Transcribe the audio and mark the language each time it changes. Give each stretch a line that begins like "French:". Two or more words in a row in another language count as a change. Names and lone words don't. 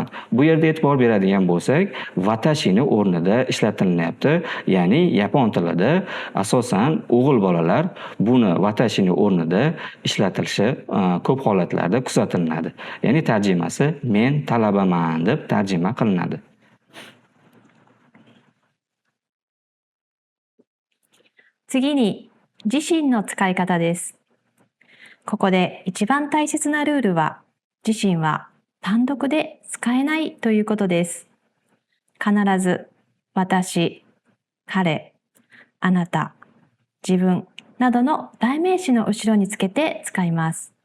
Uzbek: Bu yerda e'tibor beradigan bo'lsak, watashini o'rnida ishlatilyapti. Ya'ni yapon tilida asosan o'g'il bolalar buni watashini o'rnida ishlatilishi ko'p holatlarda kuzatiladi. Ya'ni tarjimasi men talabaman deb tarjima qilinadi.
Japanese: 次に、自身の使い方です。ここで一番大切なルールは、自身は単独で使えないということです。必ず、私、彼、あなた、自分などの代名詞の後ろにつけて使います。